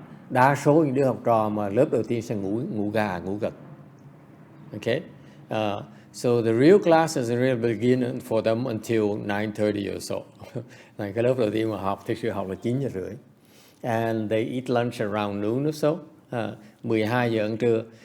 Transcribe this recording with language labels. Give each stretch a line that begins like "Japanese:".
Vietnamese: Đa số những đứa học trò mà lớp đầu tiên sẽ ngủ gật.
English: Okay, so the real classes really begin for them until 9:30 or so.
Vietnamese: Này cái lớp đầu tiên mà học thực sự học là 9:30.
English: And they eat lunch around noon or so. 12
Vietnamese: giờ ăn trưa.